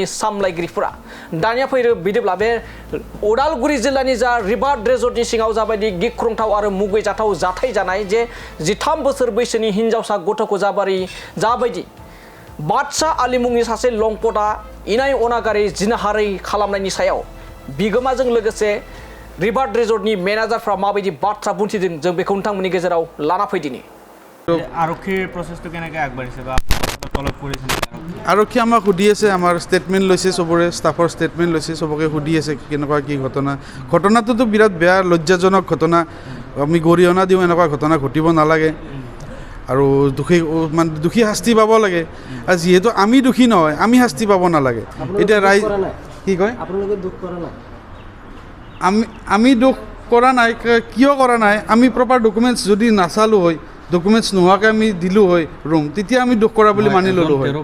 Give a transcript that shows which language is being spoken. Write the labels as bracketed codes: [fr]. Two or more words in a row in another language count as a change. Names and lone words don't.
[brx] सामलायगिरिफोरा दानिया फैरो बिदिब्ला बे उदालगुरि जिल्लानि जा रिभार रिजर्टनि सिङाव जाबायदि गिख्रंथाव आरो मुगैजाथाव जाथाय जानाय जे 13 बोसोर बैसोनि हिनजावसा गथ'खौ जाबायदि बादशाह आलि मुंनि सासे लंपटआ इनाय अनागारि जिनाहारि खालामनायनि सायाव बिगोमाजों लोगोसे रिभार रिजर्टनि मेनेजारफ्रा माबायदि बाथ्रा बुंथिदों जों बेखौ नोंथांमोननि गेजेराव लाना फैदिनि [as] आरक्षीर प्रसेसটো কেনেকৈ আগবাঢ়িছে বা তলব কৰিছে আৰক্ষী আমাক সুধি আছে আমাৰ ষ্টেটমেণ্ট লৈছে চবৰে [en] staffৰ statement [as] লৈছে চবকে সুধি আছে কেনেকুৱা কি ঘটনাটোতো বিৰাট বেয়া লজ্জাজনক ঘটনা আমি গৰিহণা দিওঁ এনেকুৱা ঘটনা ঘটিব নালাগে আৰু দোষী শাস্তি পাব লাগে আৰু যিহেতু আমি দোষী নহয় আমি শাস্তি পাব নালাগে এতিয়া ৰাইজ কি কয় আপোনালোকে দুখ কৰা নাই আমি দুখ কৰা নাই কিয় কৰা নাই আমি [en] proper documents [as] যদি নাচালোঁ হয় ডকুমেণ্টছ নোহোৱাকৈ আমি দিলোঁ হয় ৰুম তেতিয়া আমি দুখ কৰা বুলি মানি ল'লোঁ হয়